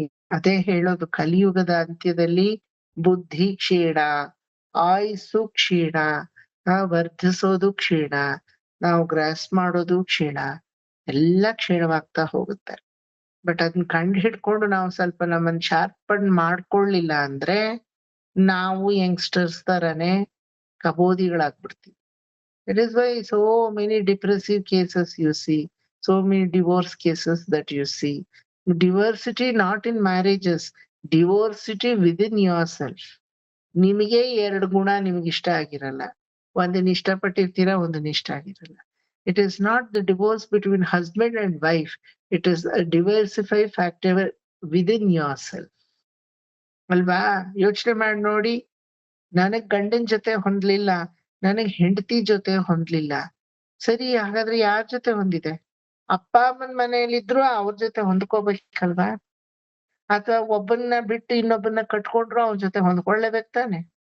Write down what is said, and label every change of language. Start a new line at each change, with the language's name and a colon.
Kannada: ಅದೇ ಹೇಳೋದು, ಕಲಿಯುಗದ ಅಂತ್ಯದಲ್ಲಿ ಬುದ್ಧಿ ಕ್ಷೀಣ, ಆಯುಸ್ಸು ಕ್ಷೀಣ, ವರ್ಧಿಸೋದು ಕ್ಷೀಣ, ನಾವು ಗ್ರಾಸ್ ಮಾಡೋದು ಕ್ಷೀಣ, ಎಲ್ಲ ಕ್ಷೀಣವಾಗ್ತಾ ಹೋಗುತ್ತೆ. ಬಟ್ ಅದನ್ನ ಕಂಡು ಹಿಡ್ಕೊಂಡು ನಾವು ಸ್ವಲ್ಪ ನಮ್ಮನ್ನ ಶಾರ್ಪನ್ ಮಾಡ್ಕೊಳ್ಳಿಲ್ಲ ಅಂದ್ರೆ ನಾವು ಯಂಗ್ಸ್ಟರ್ಸ್ ತರನೇ ಕಬೋದಿಗಳಾಗ್ಬಿಡ್ತೀವಿ.
English: It is why so many depressive cases you see, so many divorce cases that you see. Diversity not in marriages, diversity within yourself.
Kannada: ನಿಮಗೆ 2 ಗುಣ ನಿಮ್ಗೆ ಇಷ್ಟ ಆಗಿರಲ್ಲ, ಒಂದನ್ನ ಇಷ್ಟಪಟ್ಟಿರ್ತೀರಾ, ಒಂದನ್ನ ಇಷ್ಟ ಆಗಿರಲ್ಲ.
English: It is not the divorce between husband and wife, it is a diversified factor within yourself.
Kannada: ಅಲ್ವಾ? ಯೋಚನೆ ಮಾಡಿ ನೋಡಿ, ನನಗ್ ಗಂಡನ್ ಜೊತೆ ಹೊಂದ್ಲಿಲ್ಲ, ನನಗ್ ಹೆಂಡತಿ ಜೊತೆ ಹೊಂದ್ಲಿಲ್ಲ, ಸರಿ ಹಾಗಾದ್ರೆ ಯಾರ್ ಜೊತೆ ಹೊಂದಿದೆ? ಅಪ್ಪ ಅಮ್ಮನ ಮನೆಯಲ್ಲಿದ್ರು ಅವ್ರ ಜೊತೆ ಹೊಂದ್ಕೋಬೇಕಲ್ವಾ? ಅಥವಾ ಒಬ್ಬನ್ನ ಬಿಟ್ಟು ಇನ್ನೊಬ್ಬನ್ನ ಕಟ್ಕೊಂಡ್ರು ಅವ್ರ ಜೊತೆ ಹೊಂದ್ಕೊಳ್ಳೇಬೇಕು ತಾನೆ?